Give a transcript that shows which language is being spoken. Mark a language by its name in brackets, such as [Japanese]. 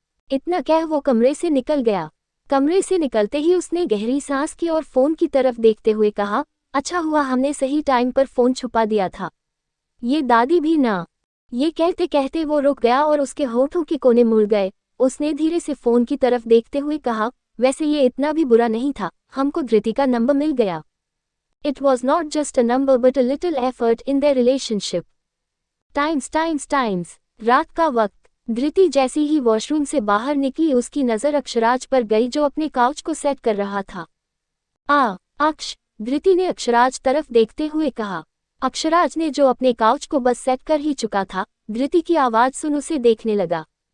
[Hindi] इतना कह वो कमरे से निकल गया। कमरे से निकलते ही उसने गहरी सांस की और फोन की तरफ देखते हुए कहा, अच्छा हुआ हमने सही टाइम पर फोन छुपा दिया था। ये दादी भी ना। ये कहते कहते वो रुक गया और उसके होठों के कोने मुड़ गए। उसने धीरे से फोन की तरफ देखते हुए कहा, वैसे ये इतना भी बुरा नहीं था, हमको धृति का नंबर मिल गया। [English] It was not just a number but a little effort in their relationship. [Hindi] Times. रात का वक्त। धृति जैसी ही वॉशरूम से बाहर निकली उसकी नज़र अक्षराज पर गई जो अपने काउच को सेट कर रहा था। अक्ष, धृति ने अक्षराज तरफ देखते हुए कहा। अक्षराज ने जो अपने काउच को बस सेट कर ही चुका था, धृति की आवाज़ सुन उसे देखने लगा।